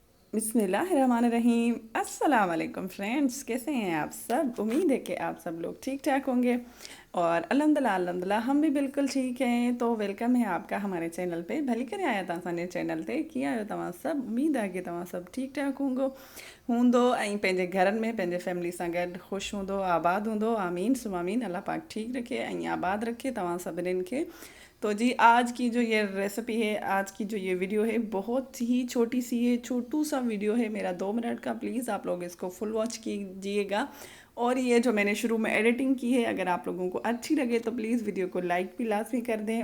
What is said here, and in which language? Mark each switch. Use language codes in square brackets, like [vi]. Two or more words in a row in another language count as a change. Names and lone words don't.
[hi] बिस्मिल्लाहिर्रहमानिर्रहीम। [ar] السلام عليكم [hi] फ्रेंड्स, कैसे हैं आप सब? उम्मीद है कि आप सब लोग ठीक ठाक होंगे और अल्हम्दुलिल्लाह हम भी बिल्कुल ठीक हैं। तो वेलकम है आपका हमारे चैनल पे। [sd] भली करे आया था असांजे चैनल ते। कीअं आहियो तव्हां सब? उम्मीद आहे कि तव्हां सब ठीक ठाक हूंदो ऐं पंहिंजे घरनि में पंहिंजे फैमिली सां गॾु ख़ुशि हूंदो, आबाद हूंदो। [ar] آمين ثم آمين. [sd] अल्लाह पाक ठीक रखे ऐं आबाद रखे तव्हां सभिनीनि खे। [hi] तो जी आज की जो ये रेसिपी है, आज की जो ये वीडियो है, बहुत ही छोटी सी है, छोटू सा वीडियो है मेरा, 2 मिनट का। प्लीज़ आप लोग इसको [en] full watch [hi] कीजिएगा। और ये जो मैंने शुरू में एडिटिंग की है, अगर आप लोगों को अच्छी लगे तो प्लीज़ वीडियो को लाइक भी लाजमी कर दें।